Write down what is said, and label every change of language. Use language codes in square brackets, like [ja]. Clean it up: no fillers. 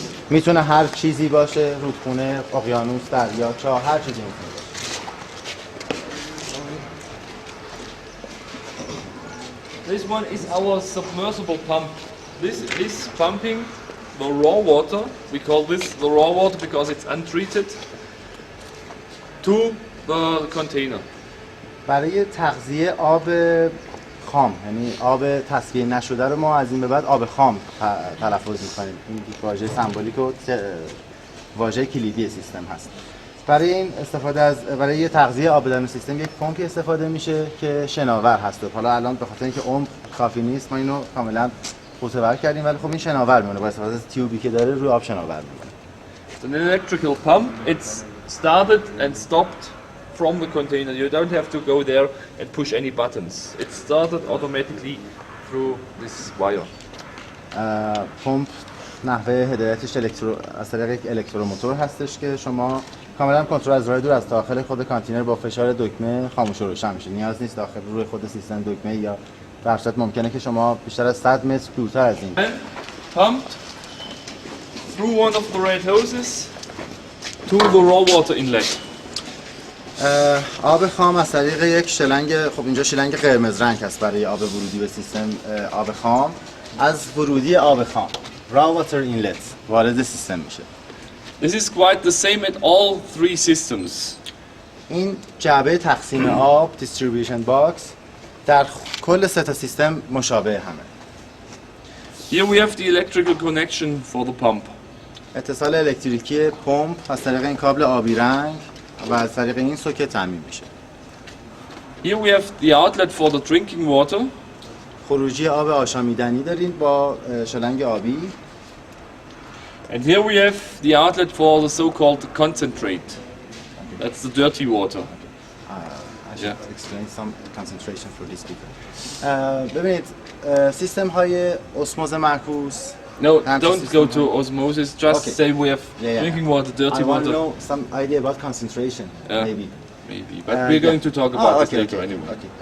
[fa] میتونه هر چیزی باشه، رودخونه، اقیانوس، دریا، چاه، هر چیزی میتونه باشه. [en] This one is our submersible pump. This is pumping the raw water. We call this the raw water because it's untreated to the container. [fa] برای تغذیه آب خام، یعنی آب تصفیه نشده رو ما از این به بعد آب خام تلفظ می‌کنیم. این واژه سمبولیک و واژه کلیدی سیستم هست. برای این استفاده از برای یه تغذیه آب درون سیستم یک پمپی استفاده میشه که شناور هست. حالا الان به خاطر اینکه عمق کافی نیست ما اینو کاملا قوطه‌ور کردیم، ولی خب این شناور میمونه با استفاده از تیوبی که داره روی آب شناور میمونه. [en] It's an electrical pump. It's started and stopped from the container. You don't have to go there and push any buttons. It started automatically through this wire. [fa] پمپ نحوه هدایتش از طریق یک الکتروموتور هستش که شما کاملا کنترل از راه دور از داخل خود کانتینر با فشار دکمه خاموش و روشن میشه. نیاز نیست داخل روی خود سیستم دکمه یا در صورت ممکنه که شما بیشتر از 100 متر دورتر از این [en] Pumped through one of the red hoses to the raw water inlet. [fa] آب خام از طریق یک شلنگ، خب اینجا شلنگ قرمز رنگ هست برای آب ورودی به سیستم آب خام، از ورودی آب خام [en] raw water inlet [fa] وارد سیستم میشه. [en] This is quite the same at all three systems. [fa] این جعبه تقسیم آب [en] distribution box [fa] در کل سه تا سیستم مشابه همه. [en] Here we have the electrical connection for the pump. [fa] اتصال الکتریکی پمپ از طریق این کابل آبی رنگ و از طریق این سوکت تامین میشه. [en] Here we have the outlet for the drinking water. [fa] خروجی آب آشامیدنی دارین با شلنگ آبی. [en] And here we have the outlet for the so-called concentrate. That's the dirty water. I should explain some concentration for these people. [fa] ببینید سیستم های اسموز معکوس. [en] No, don't go to osmosis. Just say we have drinking water, dirty water. I want to know some idea about concentration, maybe. Maybe, but we're going to talk about this later anyway.